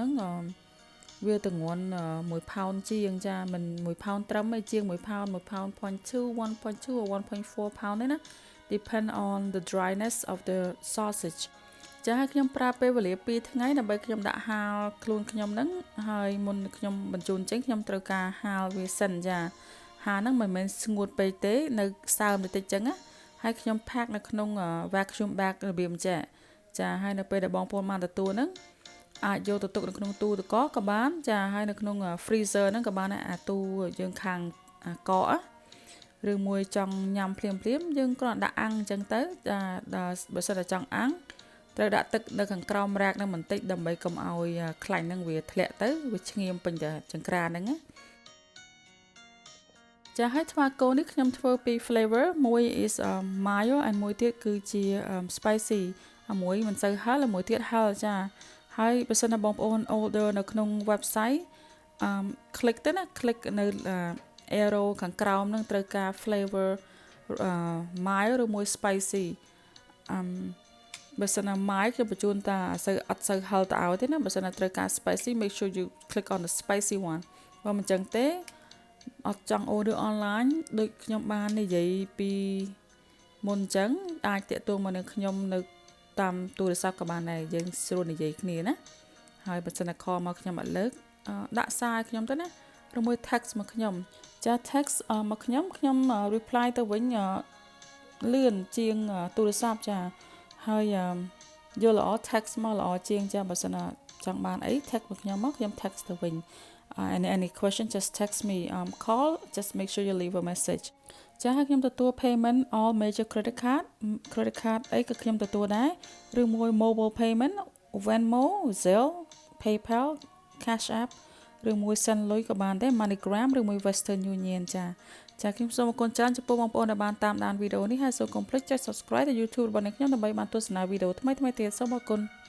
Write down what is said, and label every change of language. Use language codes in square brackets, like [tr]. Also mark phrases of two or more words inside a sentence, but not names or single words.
[km] ហ្នឹងវាទម្ងន់1 pound ជាងចាមិន1 pound ត្រឹមឯជាង1 pound 1 pound 0.2 1.2 or 1.4 pound ទេណា [en] depend on the dryness of the sausage [km] ចាហើយខ្ញុំប្រើពេល វេលា2ថ្ងៃដើម្បីខ្ញុំដាក់ហាលខ្លួនខ្ញុំហ្នឹងហើយមុនខ្ញុំបញ្ជូនចេញខ្ញុំត្រូវការហាលវាសិនចាហាលហ្នឹងមិនមែនស្ងួត ពេកទេនៅសើមបន្តិចចឹងណាហើយខ្ញុំផាកនៅក្នុង [en] vacuum bag [km] របៀបចាចាហើយនៅពេលដែលបងប្អូនបានទទួលហ្នឹងអាចយកទៅទុកនៅក្នុងទូទឹកកកក៏បានចាហើយនៅក្នុង freezer ហ្នឹងក៏បានដែរអាទូយើងខាងកកឬមួយចង់ញ៉ាំភ្លាមយើងគ្រាន់ដាក់អាំងអញ្ចឹងទៅបើសិនតែចង់អាំងត្រូវដាក់ទឹកនៅខាងក្រោមរ៉ាកហ្នឹងបន្តិចដើម្បីកុំឲ្យខ្លាញ់ហ្នឹងវាធ្លាក់ទៅវាឆ្ងៀមពេញតែចង្ក្រានហ្នឹងណា ចាហើយTwa-Koនេះខ្ញុំធ្វើពី flavor មួយ [en] is mayo and [km] មួយទៀតគឺជា spicy មួយមិនសូវហឹរមួយទៀតហឹរចាហើយបើសិនណាបងប្អូន order នៅក្នុង website click ទៅណា click នៅ arrow ខាងក្រោមហ្នឹងត្រូវការ [en] flavor mayo [km] ឬមួយ spicy បើសិនណា mild ខ្ញុំ បញ្ជូនតាអត់សូវហឹរទៅឲ្យទេណាបើសិនណាត្រូវការ spicy [en] make sure you click on the spicy one [km] បើមិនចឹងទេអត់ចង់ [en] order online [km] ដូចខ្ញុំបាននិយាយពីមុនចឹងអាចតាក់ទង មកនឹងខ្ញុំនៅតាមទូរស័ព្ទក៏បានដែរយើងស្រួលនិយាយគ្នាណាហើយបើសិនណា call មកខ្ញុំអត់លើកដាក់សារខ្ញុំទៅណាឬមួយ text មកខ្ញុំ ចា text មកខ្ញុំ reply ទៅវិញលឿនជាងទូរស័ព្ទចាហើយយកល្អ text មកល្អជាងចាបើសិនណា ចង់បានអី text មកខ្ញុំមកខ្ញុំ text ទៅវិញ [en] any question just text me call just make sure you leave a message [km] ចាហើយខ្ញុំទទួល [en] payment all major credit card [km] អីក៏ខ្ញុំទទួលដែរឬមួយ [en] mobile payment [km] Venmo Zelle PayPal Cash App ឬមួយ send លុយក៏បានដែរ MoneyGram ឬមួយ Western Union ចាខ្ញុំសូមអរគុណច្រើនចំពោះបងប្អូនដែលបានតាមដានវីដេអូនេះហើយសូមកុំភ្លេចចុច subscribe ទៅ YouTube របស់អ្នកខ្ញុំដើម្បីបានទស្សនាវីដេអូថ្មីៗទៀតសូមអរគុណ